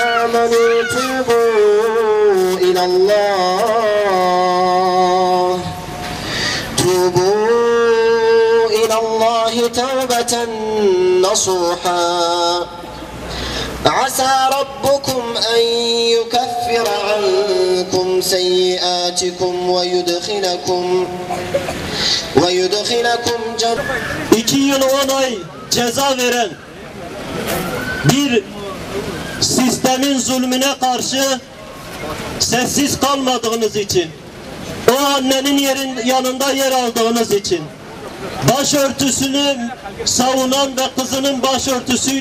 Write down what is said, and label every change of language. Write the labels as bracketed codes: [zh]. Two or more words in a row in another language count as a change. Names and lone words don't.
[ar] آمنوا توبوا إلى الله توبة نصوحا عسى ربكم أن يكفر عنكم سيئاتكم ويدخلكم جنة [tr] 2 yıl 10 ay ceza veren bir sistemin zulmüne karşı sessiz kalmadığınız için, o annenin yanında yer aldığınız için, başörtüsünü savunan ve kızının başörtüsüyle